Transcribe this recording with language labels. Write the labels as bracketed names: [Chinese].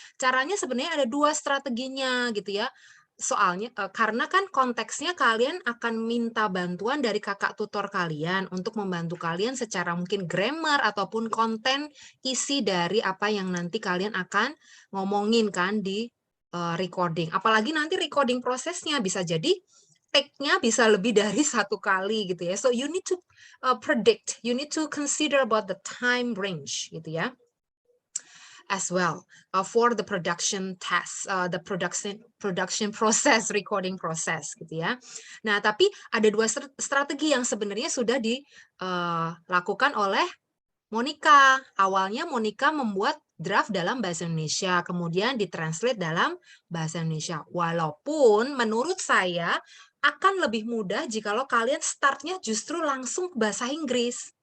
[Indonesian] Caranya sebenarnya ada 2 strateginya gitu ya. Soalnya karena kan konteksnya kalian akan minta bantuan dari kakak tutor kalian untuk membantu kalian secara mungkin grammar ataupun konten isi dari apa yang nanti kalian akan ngomongin kan di recording. Apalagi nanti recording prosesnya bisa jadi take-nya bisa lebih dari 1 kali gitu ya. [English] So you need to predict, you need to consider about the time range [Indonesian] gitu ya. [English] As well for the production task, the production process, recording process [Indonesian] gitu ya. Nah, tapi ada 2 strategi yang sebenarnya sudah dilakukan oleh Monica. Awalnya Monica membuat draft dalam bahasa Indonesia, kemudian ditranslate dalam bahasa Indonesia. Walaupun menurut saya akan lebih mudah jikalau kalian startnya justru langsung bahasa Inggris.